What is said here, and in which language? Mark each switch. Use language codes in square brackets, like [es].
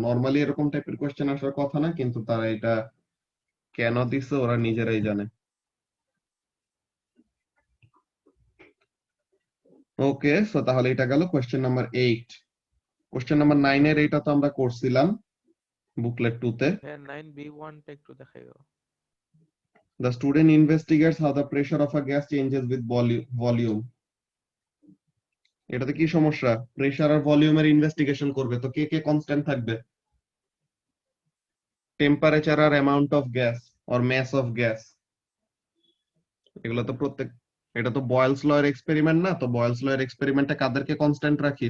[bn] Normally এরকম টাইপের question আসার কথা না, কিন্তু তারা এটা কেন দিছে ওরা নিজেরাই জানে। ওকে, সো তাহলে এটা গেল কোশ্চেন নাম্বার 8। কোশ্চেন নাম্বার 9 এর এটা তো আমরা করছিলাম বুকলেট 2 তে। হ্যাঁ 9B1 টা একটু দেখাইও। [en] The student investigates how the pressure of a gas changes with volume. [bn] এটাতে কি সমস্যা? প্রেসার আর ভলিউমের ইনভেস্টিগেশন করবে, তো কে কে কনস্ট্যান্ট থাকবে? Temperature আর amount of gas or mass of gas, এগুলো তো এটা তো বয়েলস ল এর এক্সপেরিমেন্ট না? তো বয়েলস ল এর এক্সপেরিমেন্টে কাদেরকে কনস্ট্যান্ট রাখি?